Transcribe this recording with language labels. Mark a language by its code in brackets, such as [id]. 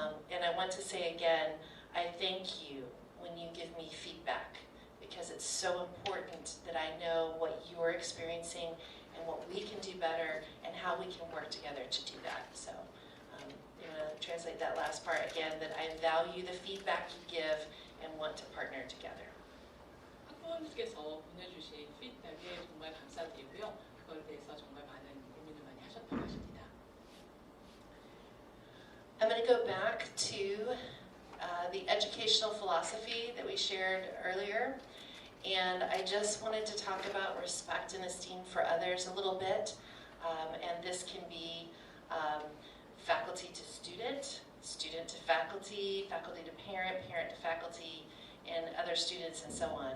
[en] And I want to say again, I thank you when you give me feedback, because it's so important that I know what you're experiencing and what we can do better and how we can work together to do that. So I'm going to translate that last part again, that I value the feedback you give and want to partner together. [ko] 학부모님께서 보내주신 피드백에 정말 감사드리고요. 그거에 대해서 정말 많은 고민을 많이 하셨다고 하십니다. [en] I'm going to go back to the educational philosophy that we shared earlier. And I just wanted to talk about respect and esteem for others a little bit. And this can be faculty to student, student to faculty, faculty to parent, parent to faculty, and other students and so on.